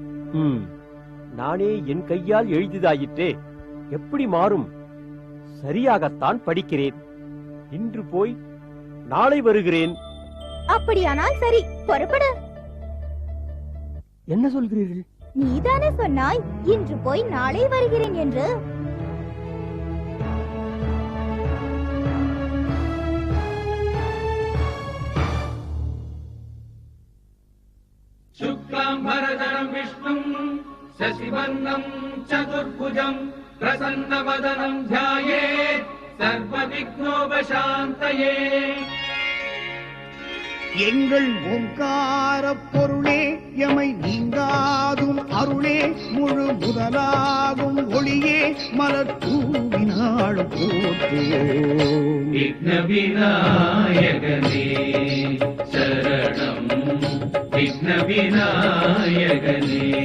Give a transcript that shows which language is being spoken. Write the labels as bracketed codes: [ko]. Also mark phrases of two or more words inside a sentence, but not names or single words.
[ta] நானே என் கையால் எழுதியதாயிற்றே, எப்படி மாறும்? சரியாகத்தான் படிக்கிறேன். இன்று போய் நாளை வருகிறேன். அப்படியானால் சரி, புறப்படு. என்ன சொல்கிறீர்கள்? நீதானே சொன்னாய் இன்று போய் நாளை வருகிறேன் என்று. [sa] शुक्लाम्बरधरं विष्णुं शशिवर्णं चतुर्भुजं प्रसन्नवदनं ध्यायेत् सर्वविघ्नोपशान्तये. [ta] எங்கள் ஓங்கார பொருளே எமை நீங்காதும் அருளே முழு முதலாகும் ஒளியே மலர் தூவினாலும் போற்றுவோம். விக்ன விநாயகனே சரணம், விக்ன விநாயகனே.